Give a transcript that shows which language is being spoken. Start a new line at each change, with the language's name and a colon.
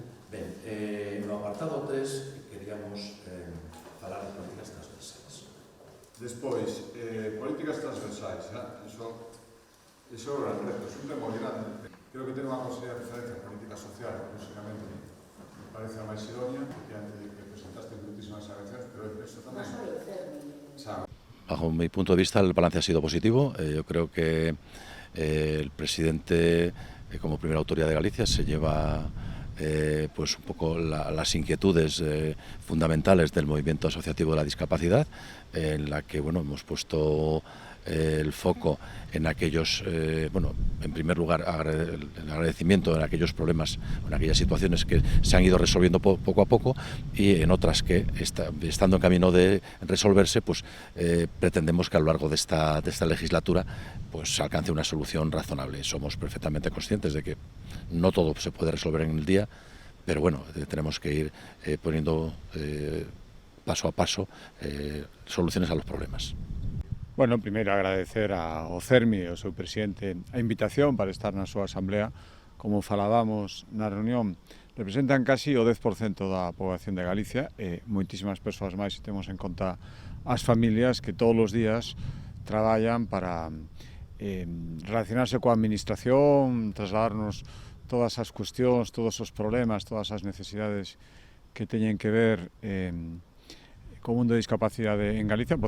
Galician: Ben, no apartado 3 queríamos falar de políticas transversales. Despois, políticas transversais, iso é un tema moi grande. Creo que ten unha consellería de referencia en política social, aproximadamente, me parece a máis idónea, porque antes de que presentaste muchísimas agradecer, pero eso tamén...
Spanish: Bajo mi punto de vista, el balance ha sido positivo. Yo creo que el presidente, como primera autoridad de Galicia, se lleva pues un poco las inquietudes fundamentales del movimiento asociativo de la discapacidad, en la que hemos puesto el foco en aquellos, en primer lugar el agradecimiento en aquellos problemas, en aquellas situaciones que se han ido resolviendo poco a poco, y en otras que, estando en camino de resolverse, pues pretendemos que a lo largo de esta legislatura pues alcance una solución razonable. Somos perfectamente conscientes de que no todo se puede resolver en el día, pero bueno, tenemos que ir poniendo paso a paso soluciones a los problemas.
Galician: Bueno, primeiro agradecer ao CERMI e ao seu presidente a invitación para estar na súa asamblea. Como falábamos na reunión, representan casi o 10% da poboación de Galicia e moitísimas persoas máis, se temos en conta as familias que todos os días traballan para relacionarse coa administración, trasladarnos todas as cuestións, todos os problemas, todas as necesidades que teñen que ver co mundo de discapacidade en Galicia.